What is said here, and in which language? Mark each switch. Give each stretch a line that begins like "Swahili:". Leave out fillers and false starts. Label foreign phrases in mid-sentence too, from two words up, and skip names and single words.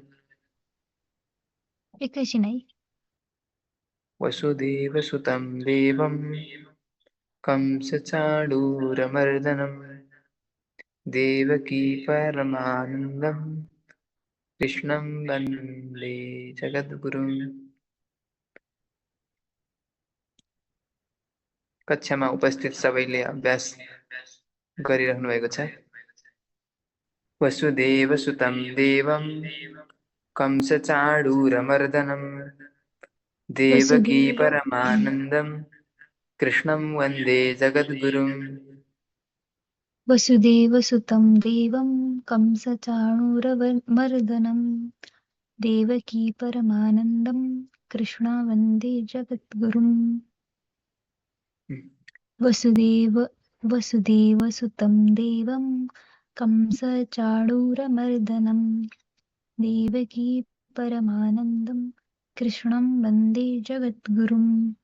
Nepali: एकैछिन है
Sanskrit: वसुदेवसुतं देवं कंसचाणूरमर्दनं देवकी परमानन्दं कृष्णं वन्दे जगद्गुरुम्।
Nepali: कक्षामा उपस्थित सबैले अभ्यास गरिरहनु भएको छ।
Sanskrit: वसुदेवसुतं देवं कंसचाणूरमर्दनं देवकी वसुदेव परमानन्दं कृष्णं वन्दे जगद्गुरुम्। वसुदेवसुतं देवं कंसचाणूरमर्दनं देवकी परमानन्दं कृष्णा वन्दे जगद्गुरुम् वसुदेवसुतं देवं कंसचाणूरमर्दनं देवकी परमानन्दं कृष्णं वन्दे जगद्गुरुम्